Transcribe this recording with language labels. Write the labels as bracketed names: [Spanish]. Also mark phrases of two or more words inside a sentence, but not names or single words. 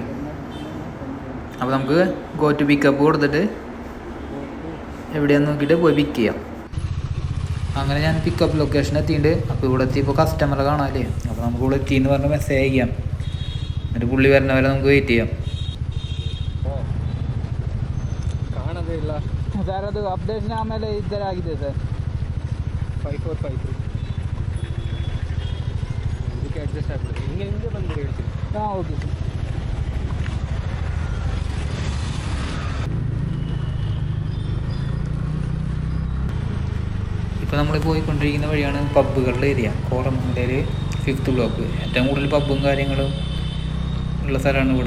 [Malayalam] അപ്പോൾ നമുക്ക് [English] go to pickup [Malayalam] കൊടുത്തിട്ട് എവിടെയാണെന്ന് നോക്കിയിട്ട് പോയി പിക്ക് ചെയ്യാം. അങ്ങനെ ഞാൻ [English] pickup location [Malayalam] എത്തിയിട്ടുണ്ട്. അപ്പോൾ ഇവിടെ എത്തിയപ്പോൾ കസ്റ്റമറെ കാണാമല്ലേ. അപ്പോൾ നമുക്ക് ഇവിടെ എത്തിയെന്ന് പറഞ്ഞ് മെസ്സേജ് അയക്കാം. എന്നിട്ട് പുള്ളി വരുന്ന വരെ നമുക്ക് വെയിറ്റ് ചെയ്യാം. [Kannada] ಕಾಣೋದಿಲ್ಲ ಸರ್, ಅದು ಅಪ್ಡೇಷನ್ ಆಮೇಲೆ ಈ ಥರ ಆಗಿದೆ ಸರ್. 5453 ಇದಕ್ಕೆ ಅಡ್ಜಸ್ಟ್ ಆಗ್ಬಿಡುತ್ತೆ. ಹಿಂಗೆ ಬಂದು ಹೇಳ್ತೀನಿ. ಹಾಂ, [English] okay sir. [Malayalam] ഇപ്പോൾ നമ്മൾ പോയിക്കൊണ്ടിരിക്കുന്ന വഴിയാണ് പബ്ബുകളുടെ ഏരിയ. കോറമംഗലയിൽ 5th ബ്ലോക്ക്. ഏറ്റവും കൂടുതൽ പബ്ബും കാര്യങ്ങളും ഉള്ള സ്ഥലമാണ് ഇവിടെ.